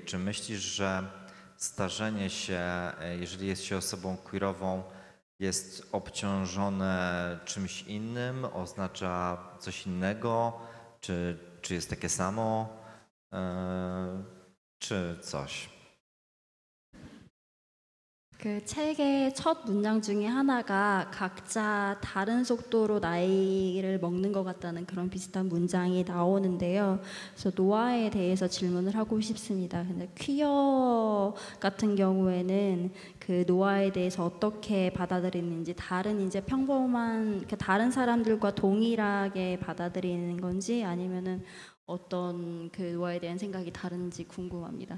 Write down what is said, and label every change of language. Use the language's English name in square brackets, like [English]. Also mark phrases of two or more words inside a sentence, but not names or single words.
[Polish] Czy myślisz, że starzenie się, jeżeli jest się osobą queerową, jest obciążone czymś innym, oznacza coś innego, czy jest takie samo, czy coś? [Korean] 그 책의 첫 문장 중에 하나가 각자 다른 속도로 나이를 먹는 것 같다는 그런 비슷한 문장이 나오는데요. 그래서 노화에 대해서 질문을 하고 싶습니다. 근데 퀴어 같은 경우에는 그 노화에 대해서 어떻게 받아들이는지 다른 이제 평범한 그 다른 사람들과 동일하게 받아들이는 건지 아니면은 어떤 그 노화에 대한 생각이 다른지 궁금합니다.